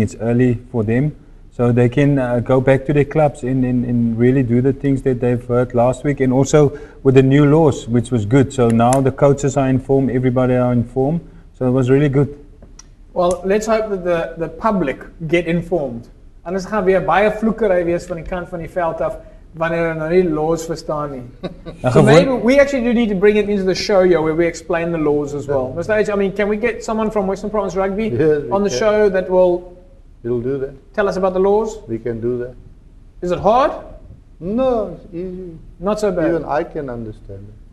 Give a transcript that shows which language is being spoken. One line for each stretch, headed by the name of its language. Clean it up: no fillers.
English: It's early for them, so they can go back to their clubs and really do the things that they've heard last week, and also with the new laws, which was good. So now the coaches are informed, everybody are informed, so it was really good. Well, let's hope that the public get informed.
Afrikaans: Anders gaan weer baie vloekery wees van die kant van die veld af wanneer hulle nou nie laws verstaan nie.
English: So maybe we actually do need to bring it into the show here where we explain the laws as well. Mr. H, I mean, can we get someone from Western Province Rugby on the show that will do that. Tell us about the laws? We can do that. Is it hard? No, it's easy. Not so bad. Even I can understand it.